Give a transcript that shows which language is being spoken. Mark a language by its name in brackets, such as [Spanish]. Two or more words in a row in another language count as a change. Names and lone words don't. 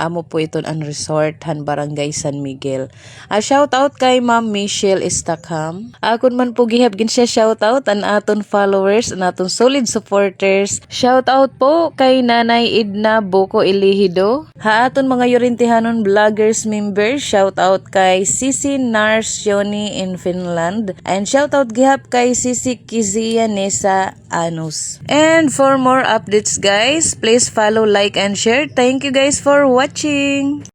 [Waray] Amo po iton ang resort han Barangay San Miguel. [English] Shout out [Waray] kay Ma'am Michelle Stackham. Akon man po gihabgin siya [English] shout out [Waray] an aton followers, an aton solid supporters. [English] Shout out [Waray] po kay Nanay Edna Boko Elihido. Haaton mga Yorintihanon [English] vloggers members, shout out [Waray] kay Sisi Narsioni in Finland. [English] And shout out [Waray] gihap kay Sisi Kizia Nesa Anus. [English] And for more updates guys, please follow, like and share. Thank you guys for watching.